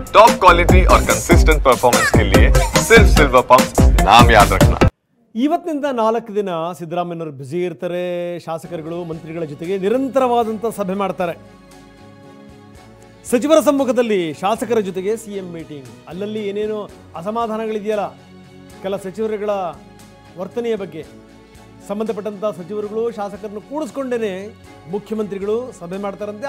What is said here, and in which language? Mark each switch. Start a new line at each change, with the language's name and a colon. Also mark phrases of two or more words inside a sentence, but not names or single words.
English: top quality
Hindi: और
English: consistent performance
Hindi: के लिए सिर्फ सिल्वर पंप नाम याद रखना।
Kannada: ಇವತ್ತಿನಿಂದ 4 ದಿನ ಸಿದ್ದರಾಮಯ್ಯನವರು ಬ್ಯುಸಿ ಇರ್ತಾರೆ. ಶಾಸಕರುಗಳು ಮಂತ್ರಿಗಳ ಜೊತೆಗೆ ನಿರಂತರವಾದಂಥ ಸಭೆ ಮಾಡ್ತಾರೆ. ಸಚಿವರ ಸಮ್ಮುಖದಲ್ಲಿ ಶಾಸಕರ ಜೊತೆಗೆ
English: CM meeting.
Kannada: ಅಲ್ಲಲ್ಲಿ ಏನೇನೋ ಅಸಮಾಧಾನಗಳಿದೆಯಲ್ಲ, ಕೆಲ ಸಚಿವರುಗಳ ವರ್ತನೆಯ ಬಗ್ಗೆ ಸಂಬಂಧಪಟ್ಟಂಥ ಸಚಿವರುಗಳು ಶಾಸಕರನ್ನು ಕೂಡಿಸ್ಕೊಂಡೇ ಮುಖ್ಯಮಂತ್ರಿಗಳು ಸಭೆ ಮಾಡ್ತಾರಂತೆ.